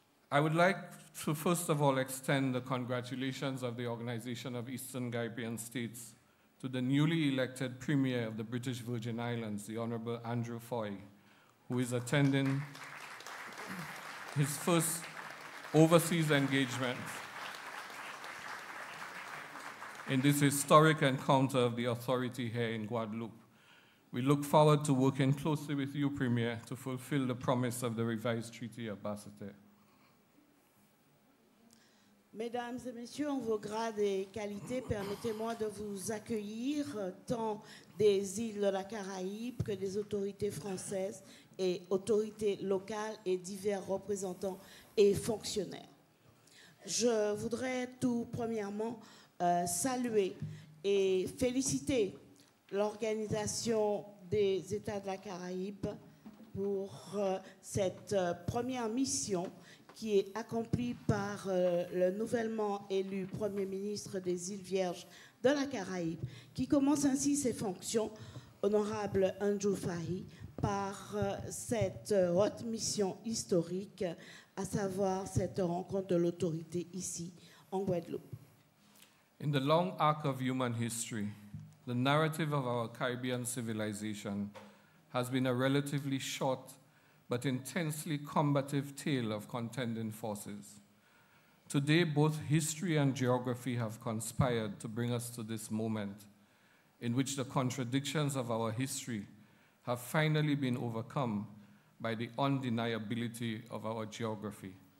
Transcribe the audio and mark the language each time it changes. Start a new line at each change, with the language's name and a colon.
English: I would like to first of all extend the congratulations of the Organization of Eastern Caribbean States to the newly elected Premier of the British Virgin Islands, the Honorable Andrew Foy, who is attending his first overseas engagement in this historic encounter of the authority here in Guadeloupe. We look forward to working closely with you, Premier, to fulfill the promise of the revised treaty of Basseterre.
French: Mesdames et messieurs, en vos grades et qualités, permettez-moi de vous accueillir tant des îles de la Caraïbe que des autorités françaises et autorités locales et divers représentants et fonctionnaires. Je voudrais tout premièrement saluer et féliciter l'Organisation des États de la Caraïbe pour cette première mission qui est accomplie par le nouvellement élu Premier ministre des Îles Vierges de la Caraïbe, qui commence ainsi ses fonctions, honorable Andrew Fahy, par cette haute mission historique, à savoir cette rencontre de l'autorité ici, en Guadeloupe.
English: In the long arc of human history, the narrative of our Caribbean civilization has been a relatively short but intensely combative tale of contending forces. Today, both history and geography have conspired to bring us to this moment in which the contradictions of our history have finally been overcome by the undeniability of our geography.